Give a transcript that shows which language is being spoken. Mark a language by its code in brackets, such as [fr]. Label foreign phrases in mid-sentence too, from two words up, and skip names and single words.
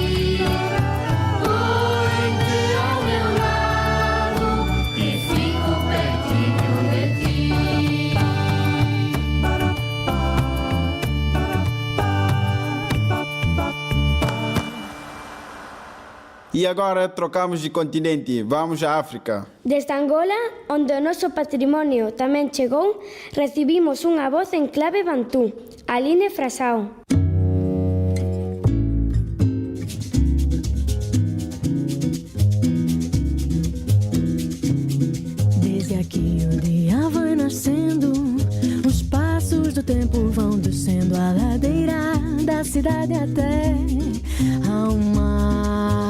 [pt] Põe-te ao meu lado e fico pertinho de ti. E agora trocamos de continente, vamos à África. [gl] Desde Angola, onde o noso patrimonio tamén chegou, recibimos unha voz en clave bantú, Aline Frasao. [pt] Desde aqui o dia vai nascendo, os passos do tempo vão descendo a ladeira da cidade até ao mar.